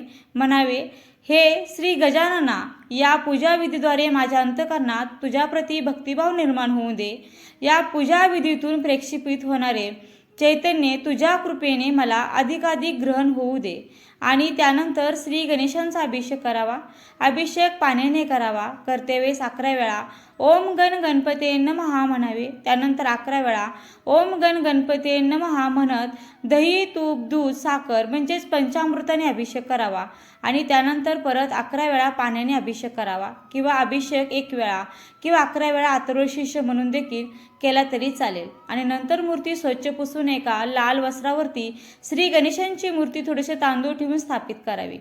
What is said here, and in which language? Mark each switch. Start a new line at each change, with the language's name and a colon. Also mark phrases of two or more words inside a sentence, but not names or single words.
Marathi: म्हणावे, हे श्री गजानना, या पूजाविधीद्वारे माझ्या अंतःकरणात तुझ्याप्रती भक्तिभाव निर्माण होऊ दे. या पूजाविधीतून प्रेक्षित होणारे चैतन्य तुझ्या कृपेने मला अधिकाधिक ग्रहण होऊ दे. आणि त्यानंतर श्री गणेशांचा अभिषेक करावा. अभिषेक पाण्याने करावा. करतेवेळेस 11 वेळा
Sanskrit: ओम गण गणपते नमः
Marathi: म्हणावे. त्यानंतर 11 वेळा
Sanskrit: ओम गण गणपते नमः
Marathi: म्हणत दही, तूप, दूध, साखर म्हणजेच पंचामृताने अभिषेक करावा. आणि त्यानंतर परत 11 वेळा पाण्याने अभिषेक करावा किंवा अभिषेक 1 वेळा किंवा 11 वेळा अथर्वशीर्ष म्हणून देखील केला तरी चालेल. आणि नंतर मूर्ती स्वच्छ पुसून एका लाल वस्त्रावरती श्री गणेशांची मूर्ती थोडेसे तांदूळ ठेवून स्थापित करावी.